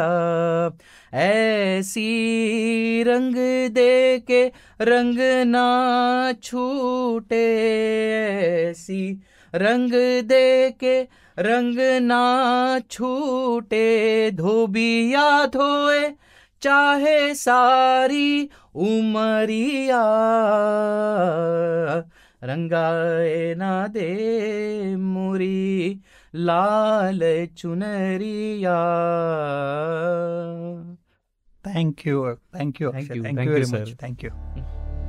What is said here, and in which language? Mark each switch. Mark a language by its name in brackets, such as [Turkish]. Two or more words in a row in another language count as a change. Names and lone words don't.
[Hindi] ऐसी रंग दे के रंग ना छूटे, ऐसी रंग दे के रंग ना छूटे, धोबिया धोए चाहे सारी उमरिया रंगाए ना दे मुरी लाल चुनरिया। [English] thank you thank you Thank you, थँक्यू thank व्हेरी you, मच, sir. थँक्यू.